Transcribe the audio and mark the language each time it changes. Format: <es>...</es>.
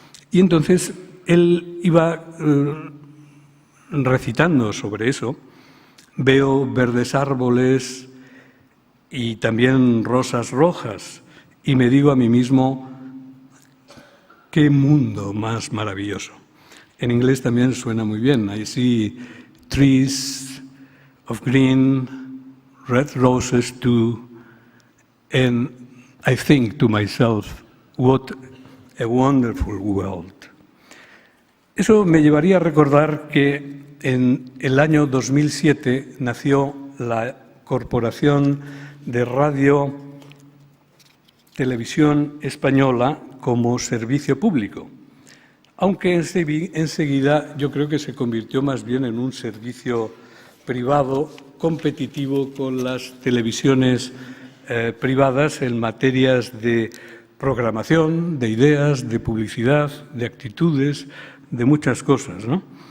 <es>Y entonces él iba recitando sobre eso. Veo verdes árboles y también rosas rojas y me digo a mí mismo, qué mundo más maravilloso. En inglés también suena muy bien.</es> <en>I see trees of green, red roses too, and I think to myself, what a wonderful world.</en> <es>Eso me llevaría a recordar que en el año 2007 nació la Corporación de Radio Televisión Española como servicio público, aunque enseguida yo creo que se convirtió más bien en un servicio privado competitivo con las televisiones privadas en materias de programación, de ideas, de publicidad, de actitudes, de muchas cosas, ¿no?</es>